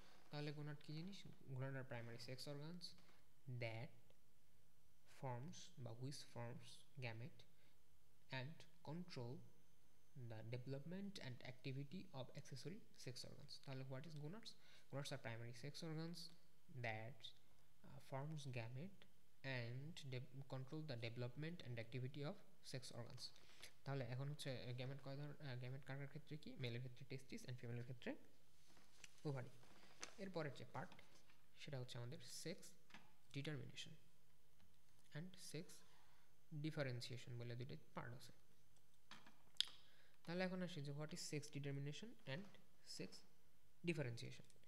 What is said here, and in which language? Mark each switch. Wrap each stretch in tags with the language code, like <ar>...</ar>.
<bn>তাহলে গোনাড কি জিনিস?</bn> <en>Gonad are primary sex organs that forms বা which forms gamete and control the development and activity of accessory sex organs. তাহলে what is gonads? Gonads are primary sex organs that forms gamete and control the development and activity of sex organs.</en> <bn>তাহলে এখন হচ্ছে gamete কয় ধরনের? Gamete কার ক্ষেত্রে কি? মেলের ক্ষেত্রে টেস্টিস and ফিমেলের ক্ষেত্রে ওভারি। এরপরের যে পার্ট সেটা হচ্ছে আমাদের sex determination and sex differentiation বলে দুটো পার্ট আছে। তাহলে এখন আসি যে</bn> <en>What is sex determination and sex differentiation.</en>